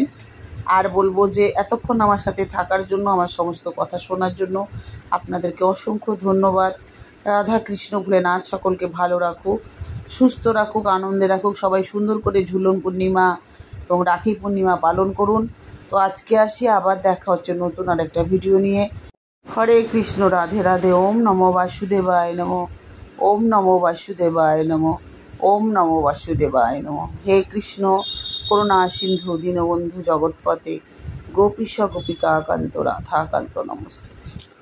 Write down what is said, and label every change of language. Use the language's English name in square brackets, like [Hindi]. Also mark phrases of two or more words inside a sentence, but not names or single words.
[Bangla] আর বলবো যে এতক্ষণ আমার সাথে থাকার জন্য, আমার সমস্ত কথা শোনার জন্য আপনাদেরকে অসংখ্য ধন্যবাদ। রাধা কৃষ্ণ ভোলেনাথ সকলকে ভালো রাখুক, সুস্থ রাখুক, আনন্দে রাখুক। সবাই সুন্দর করে ঝুলন পূর্ণিমা এবং রাখি পূর্ণিমা পালন করুন। তো আজকে আসি, আবার দেখা হচ্ছে নতুন আরেকটা ভিডিও নিয়ে। হরে কৃষ্ণ, রাধে রাধে। [Sanskrit] ওম নমো বাসুদেবায় নমো, ওম নমো বাসুদেবায় নমো, ওম নমো বাসুদেবায় নমো। হে কৃষ্ণ করুণা সিন্ধু দীনবন্ধু জগৎপতে গোপীশ গোপিকাকান্ত রাধাকান্ত নমস্তে।